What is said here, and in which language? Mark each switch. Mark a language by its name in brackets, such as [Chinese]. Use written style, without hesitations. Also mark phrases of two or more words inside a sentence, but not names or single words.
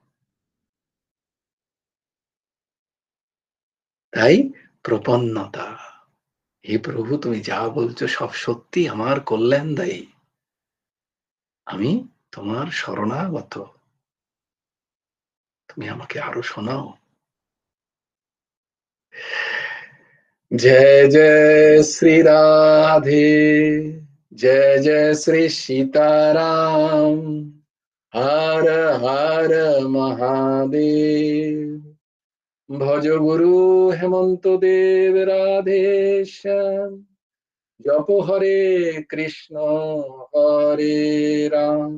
[Bangla] তাই প্রপন্নতা, হে প্রভু তুমি যা বলছো সব সত্যি, আমার কল্যাণ দায়ী, আমি তোমার শরণাগত, তুমি আমাকে আরো শোনাও। [Hindi] जय जय श्री राधे, जय जय श्री सीताराम, हर हर महादेव। भज गुरु हेमंत देव राधे श्याम, जप हरे कृष्ण हरे राम।